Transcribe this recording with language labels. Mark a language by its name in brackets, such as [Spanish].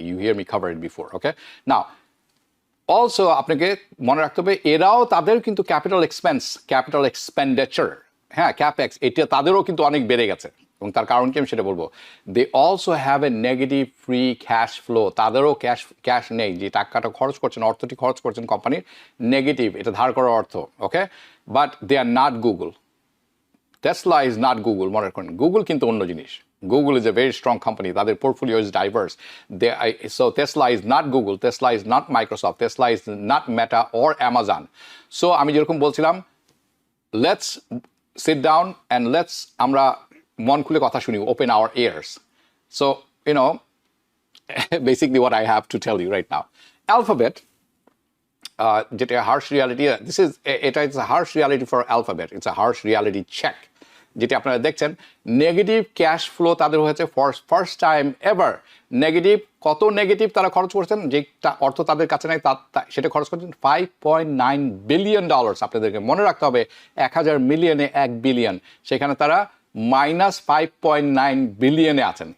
[English] you hear me cover it before, [Bangla] okay. Now also আপনাকে মনে রাখতে হবে এরাও তাদের কিন্তু ক্যাপিটাল এক্সপেন্ডিচার, হ্যাঁ, ক্যাপেক্স, এটা তাদেরও কিন্তু অনেক বেড়ে গেছে এবং তার কারণ কি আমি সেটা বলবো। [English] they also have a negative free cash flow, [Bangla] তাদেরও ক্যাশ নেই, যে টাকাটা খরচ করছেন, অর্থটি খরচ করছেন কোম্পানির নেগেটিভ, এটা ধার করার অর্থ, ওকে। [English] but they are not Google, Tesla is not Google, [Bangla] মনে রাখুন গুগল কিন্তু অন্য জিনিস। [English] Google is a very strong company. Their portfolio is diverse. So Tesla is not Google. Tesla is not Microsoft. Tesla is not Meta or Amazon. So [Bangla] আমি যেরকম বলছিলাম, [English] let's sit down and let's [Bangla] আমরা মন খুলে কথা শুনি, [English] open our ears. So you know basically what I have to tell you right now. Alphabet, যেটা harsh reality. It is a harsh reality for Alphabet. It's a harsh reality check. [Bangla] যেটি আপনারা দেখছেন negative cash flow তাদের হয়েছে first time ever negative. কত negative তারা খরচ করছেন, যেটা অর্থ তাদের কাছে নাই সেটা খরচ করছেন $5.9 বিলিয়ন। আপনাদেরকে মনে রাখতে হবে 1000 মিলিয়নে 1 বিলিয়ন, সেখানে তারা -5.9 বিলিয়নে আছেন।